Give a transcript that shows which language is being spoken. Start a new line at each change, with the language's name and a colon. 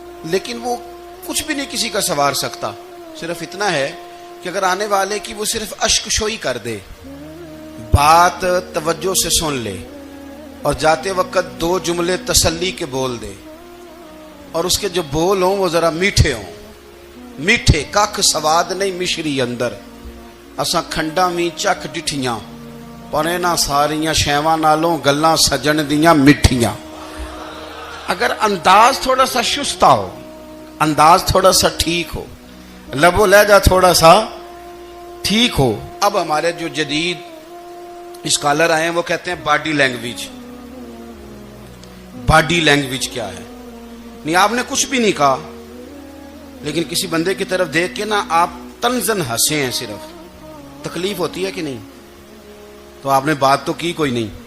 Urdu: لیکن وہ کچھ بھی نہیں کسی کا سنوار سکتا. صرف اتنا ہے کہ اگر آنے والے کی وہ صرف اشک شوئی کر دے, بات توجہ سے سن لے, اور جاتے وقت دو جملے تسلی کے بول دے, اور اس کے جو بول ہوں وہ ذرا میٹھے ہوں.
Punjabi: میٹھے کھ سواد نہیں مشری اندر, اساں کھنڈا می چک ڈٹھیاں, پرے نہ ساریاں شیواں نالوں گلاں سجن دیاں مٹھیاں.
Urdu: اگر انداز تھوڑا سا شستہ ہو, انداز تھوڑا سا ٹھیک ہو, لب و لہجہ تھوڑا سا ٹھیک ہو. اب ہمارے جو جدید اسکالر آئے ہیں وہ کہتے ہیں باڈی لینگویج. باڈی لینگویج کیا ہے؟ نہیں, آپ نے کچھ بھی نہیں کہا, لیکن کسی بندے کی طرف دیکھ کے نا آپ تنزن ہنسے ہیں, صرف تکلیف ہوتی ہے کہ نہیں؟ تو آپ نے بات تو کی کوئی نہیں.